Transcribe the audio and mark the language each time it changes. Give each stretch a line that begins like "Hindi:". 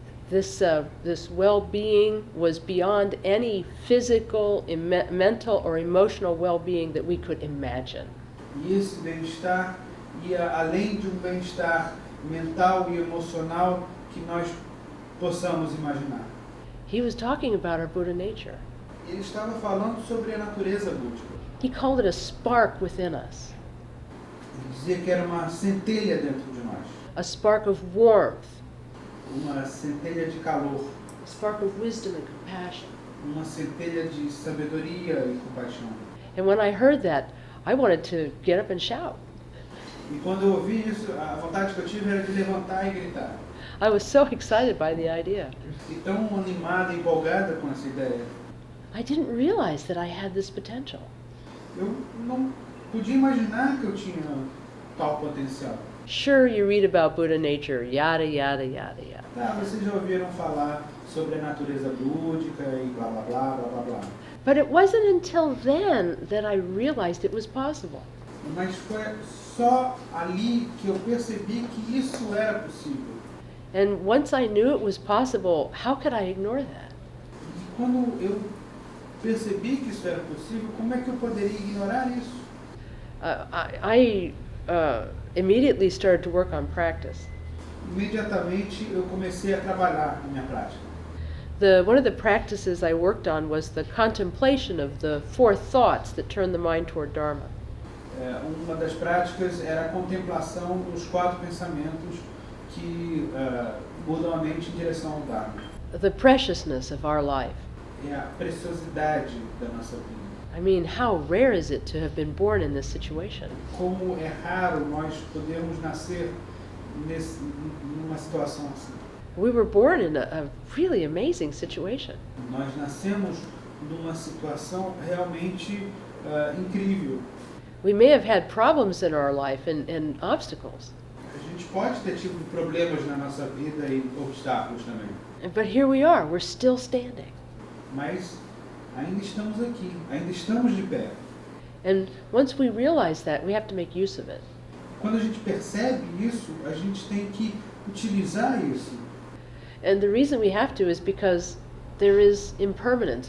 English: This well-being was beyond any physical, mental, or emotional well-being that we could imagine.
Portuguese: E esse bem-estar ia além de bem-estar mental e emocional que nós possamos imaginar.
English: He was talking about our Buddha nature.
Portuguese: Ele estava falando sobre a natureza búdica.
English: He called it a spark within us,
Portuguese: Ele dizia que era uma centelha dentro de nós,
English: a spark of warmth,
Portuguese: uma centelha de calor,
English: a spark of wisdom and compassion.
Portuguese: uma centelha de sabedoria e compaixão.
English: And when I heard that, I wanted to get up and shout.
Portuguese: E quando eu ouvi isso, a vontade que eu tive era de levantar e gritar.
English: I was so excited by the idea.
Portuguese: E tão animada e empolgada com essa ideia.
English: I didn't realize that I had this potential.
Portuguese: Eu não podia imaginar que eu tinha tal potencial.
English: Sure, you read about Buddha nature, yada, yada, yada, yada.
Portuguese: Tá, vocês já ouviram falar sobre a natureza búdica e blá blá blá blá blá blá.
English: But it wasn't until then that I realized it was possible.
Portuguese: Mas foi só ali que eu percebi que isso era possível.
English: And once I knew it was possible, how could I ignore that?
Portuguese: E quando eu percebi que isso era possível, como é que eu poderia ignorar isso?
English: I immediately started to work on practice.
Portuguese: Imediatamente eu comecei a trabalhar na minha prática.
English: One of the practices I worked on was the contemplation of the four thoughts that turn the mind toward Dharma.
Portuguese: Uma das práticas era a contemplação dos 4 pensamentos que mudam a mente em direção ao Dharma.
English: The preciousness of our life.
Portuguese: É a preciosidade da nossa vida.
English: I mean, how rare is it to have been born in this situation?
Portuguese: Como é raro nós podermos nascer numa situação assim.
English: We were born in a really amazing situation.
Portuguese: Nós nascemos numa situação realmente incrível.
English: We may have had problems in our life and obstacles.
Portuguese: A gente pode ter tido problemas na nossa vida e obstáculos também.
English: But here we are, we're still standing.
Portuguese: Mas ainda estamos aqui, ainda estamos de pé.
English: And once we realize that, we have to make use of it.
Portuguese: Quando a gente percebe isso, a gente tem que utilizar isso.
English: And the reason we have to is because there is impermanence.